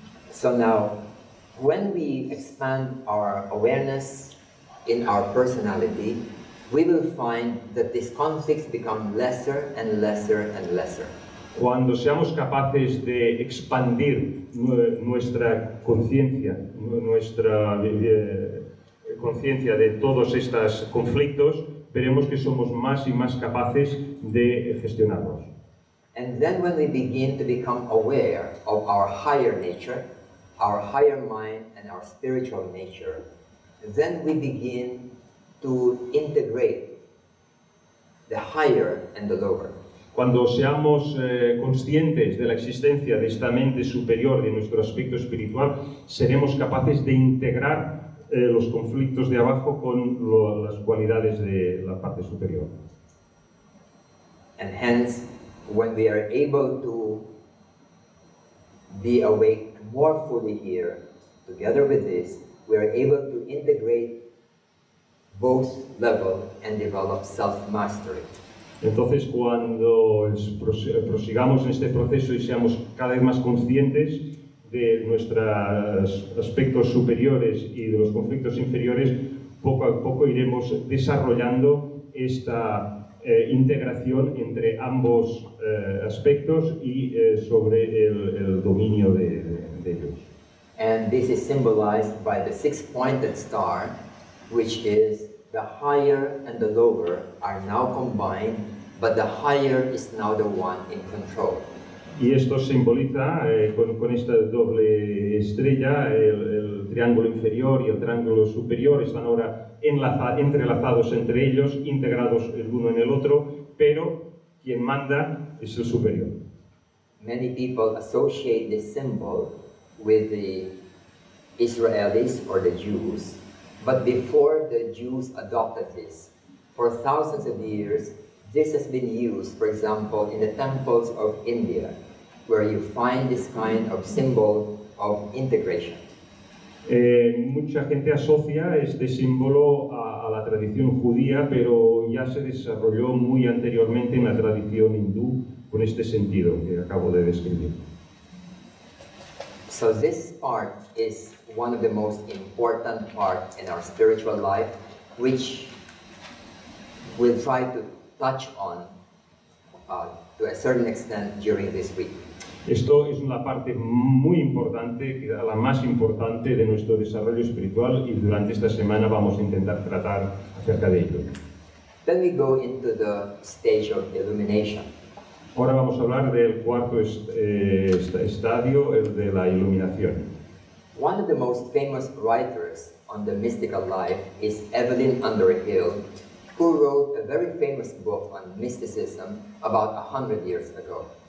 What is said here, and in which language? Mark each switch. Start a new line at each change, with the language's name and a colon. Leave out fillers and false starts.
English: So now, when we expand our awareness in our personality, we will find that these conflicts become lesser and lesser and lesser.
Spanish: Cuando seamos capaces de expandir nuestra conciencia, nuestra conciencia de todos estos conflictos, veremos que somos más y más capaces de gestionarlos.
English: And then when we begin to become aware of our higher nature, our higher mind and our spiritual nature, then we begin to integrate the higher and the lower.
Spanish: Cuando seamos conscientes de la existencia de esta mente superior, de nuestro aspecto espiritual, seremos capaces de integrar los conflictos de abajo con las cualidades de la parte superior.
English: And hence, when we are able to be awake more fully here, together with this, we are able to integrate both levels and develop self-mastery.
Spanish: Entonces, cuando prosigamos en este proceso y seamos cada vez más conscientes de nuestros aspectos superiores y de los conflictos inferiores, poco a poco iremos desarrollando esta integración entre ambos aspectos y sobre el dominio de ellos.
English: And this is symbolized by the six-pointed star, which is the higher and the lower are now combined, but the higher is now the one in control.
Spanish: Y esto simboliza con esta doble estrella, el triángulo inferior y el triángulo superior están ahora entrelazados entre ellos, integrados el uno en el otro, pero quien manda es el superior.
English: Many people associate this symbol with the Israelis or the Jews, but before the Jews adopted this, for thousands of years, this has been used, for example, in the temples of India, where you find this kind of symbol of integration.
Spanish: Mucha gente asocia este símbolo a la tradición judía, pero ya se desarrolló muy anteriormente en la tradición hindú con este sentido que acabo de describir.
English: So this part is one of the most important parts in our spiritual life, which we'll try to touch on to a certain extent during this week.
Spanish: Esto es una parte muy importante, la más importante de nuestro desarrollo espiritual, y durante esta semana vamos a intentar tratar acerca de ello.
English: Then we go into the stage of illumination.
Spanish: Ahora vamos a hablar del cuarto estadio, el de la iluminación.
English: One of the most famous writers on the mystical life is Evelyn Underhill, who wrote a very famous book on mysticism about 100 years ago.